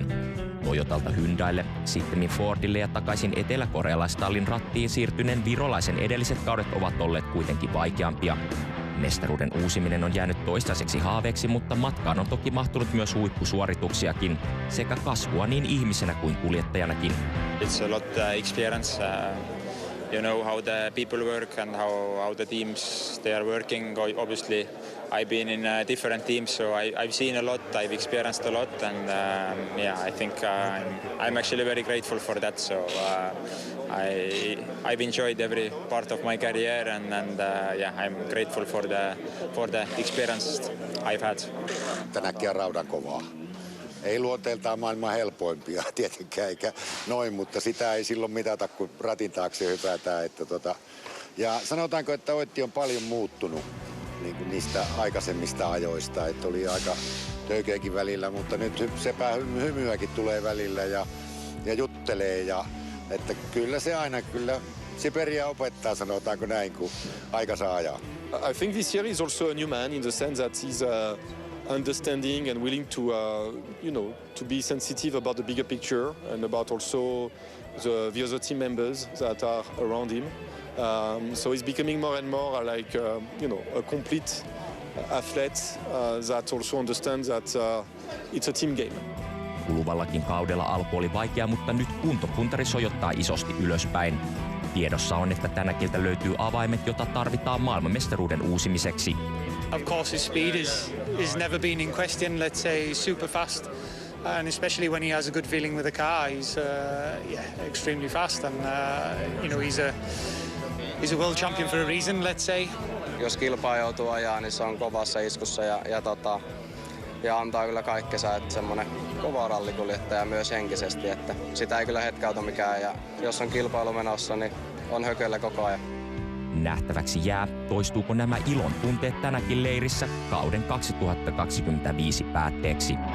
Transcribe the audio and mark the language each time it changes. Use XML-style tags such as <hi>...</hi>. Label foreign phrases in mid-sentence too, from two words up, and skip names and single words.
<fi>Toyotalta Hyundaille, sittemmin Fordille ja takaisin eteläkorealaistallin rattiin siirtyneen virolaisen edelliset kaudet ovat olleet kuitenkin vaikeampia. Mestaruuden uusiminen on jäänyt toistaiseksi haaveeksi, mutta matkaan on toki mahtunut myös huippusuorituksiakin, sekä kasvua niin ihmisenä kuin kuljettajanakin.</fi> <en>It's a lot experience. You know how the people work and how the teams they are working. Obviously, I've been in different teams, so I've seen a lot, I've experienced a lot, and I think I'm actually very grateful for that. So I've enjoyed every part of my career, and I'm grateful for the experience I've had.</en> <fi>Tänäkin on raudan kovaa. Ei luonteeltaan maailman helpoimpia tietenkään, eikä noin, mutta sitä ei silloin mitata, kun ratin taakse hypätään. Ja sanotaanko, että Otti on paljon muuttunut niin kuin niistä aikaisemmista ajoista, että oli aika töykeäkin välillä, mutta nyt sepä hymyäkin tulee välillä ja juttelee. Että kyllä se aina, Siberia opettaa, sanotaanko näin, kun aika saa ajaa.</fi> <en>I think this year is also a new man in the sense that he's understanding and willing to, to be sensitive about the bigger picture and about also the other team members that are around him. So he's becoming more and more like, a complete athlete that also understands that it's a team game.</en> <fi>Kuluvallakin kaudella alku oli vaikea, mutta nyt kuntopuntari sojottaa isosti ylöspäin. Tiedossa on, että Tänäkiltä löytyy avaimet, jota tarvitaan maailmanmestaruuden uusimiseksi.</fi> <en>Of course, his speed is never been in question. Let's say super fast, and especially when he has a good feeling with the car, he's extremely fast, and he's a world champion for a reason. Let's say.</en> <fi>Jos kilpaa joutuu ajaa, niin se on kovassa iskussa ja antaa kyllä kaikkensa, että semmoinen kova rallikuljettaja myös henkisesti, että sitä ei kyllä hetkauta mikään, ja jos on kilpailu menossa, niin on hököllä koko ajan. Nähtäväksi jää, toistuuko nämä ilon tunteet tänäkin leirissä kauden 2025 päätteeksi.</fi>